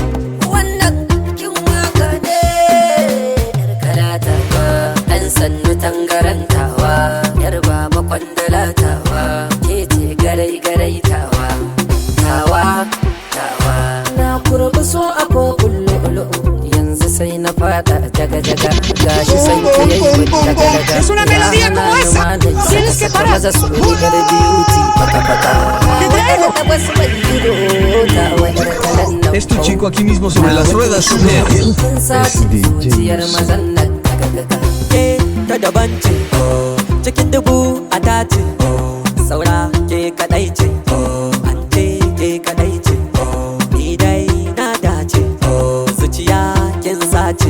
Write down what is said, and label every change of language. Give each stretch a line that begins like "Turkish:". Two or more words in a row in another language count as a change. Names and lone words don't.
Hausa: wannan kin waka ne yar kalatawa, ɗan sannu tangarantawa, yar baba kwandalatawa, ke ce garai garai tawa, tawa tawa. Na kurbi so a kokun lu'lu'u, yanzu sai na fada jaga jaga, gashi san ki yayi daga daga.
Spanish: Es una melodía como esa. Tienes que parar.
Hausa: Maza su rigar beauty paka paka. Wadanda wasu mai ido tawa yar kalan nan.
Spanish: Es tu chico aquí mismo sobre las ruedas de
Hausa: zuciyar mazan nan gaga. ke ta daban ce, cikin dubu a tace, saura ke kadai ce, an ce ke kadai ce, ni dai na dace, zuciya kin sace,